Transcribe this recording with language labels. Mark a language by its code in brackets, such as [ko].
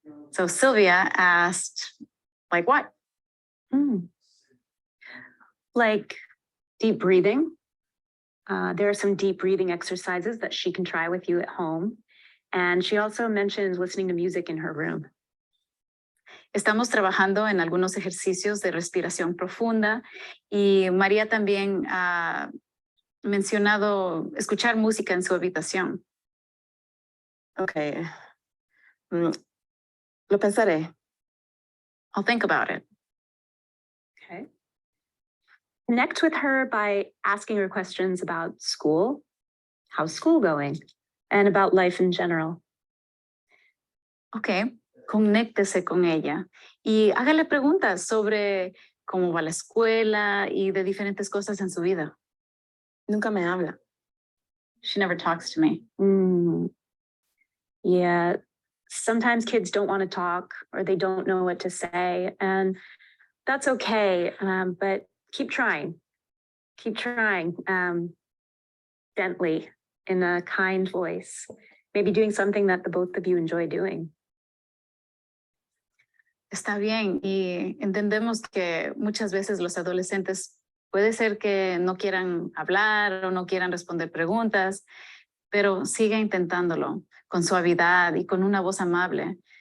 [en] So Sylvia asked, like what? Like deep breathing. There are some deep breathing exercises that she can try with you at home. And she also mentions listening to music in her room. [es] Estamos trabajando en algunos ejercicios de respiración profunda y María también ha mencionado escuchar música en su habitación. Okay. Lo pensaré. [en] I'll think about it. Okay. Connect with her by asking her questions about school, how's school going, and about life in general. [es] Ok, conéctese con ella y hágale preguntas sobre cómo va la escuela y de diferentes cosas en su vida. Nunca me habla. [en] She never talks to me. Yeah, sometimes kids don't want to talk or they don't know what to say, and that's okay, but keep trying. Keep trying gently in a kind voice, maybe doing something that the both of you enjoy doing. [es] Está bien y entendemos que muchas veces los adolescentes puede ser que no quieran hablar o no quieran responder preguntas, pero siga intentándolo con suavidad y con una voz amable.